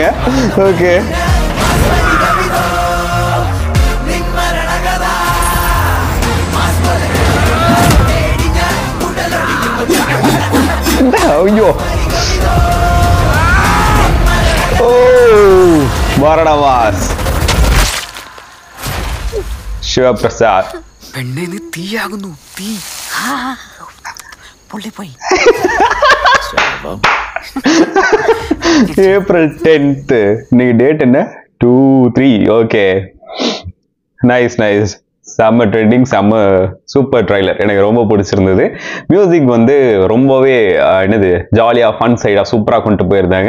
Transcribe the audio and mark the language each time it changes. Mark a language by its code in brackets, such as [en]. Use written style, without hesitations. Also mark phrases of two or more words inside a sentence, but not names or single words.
[ml] ഓക്കേ, ஐயோ. ഓ, മരണമാസ്. ശിവപ്രസാദ്. പെണ്ണെ നീ തീയാകുന്നു. തീ പൊള്ളിപ്പോയി. [en] April 10th. [ta] இன்னைக்கு டேட் என்ன? 2, 3. [en] okay, nice. [ta] செம்ம ட்ரெண்டிங், செம்ம [en] super trailer. [ta] எனக்கு ரொம்ப பிடிச்சிருந்தது. மியூசிக் வந்து ரொம்பவே என்னது ஜாலியாக ஃபன் சைடாக சூப்பராக கொண்டு போயிருந்தாங்க.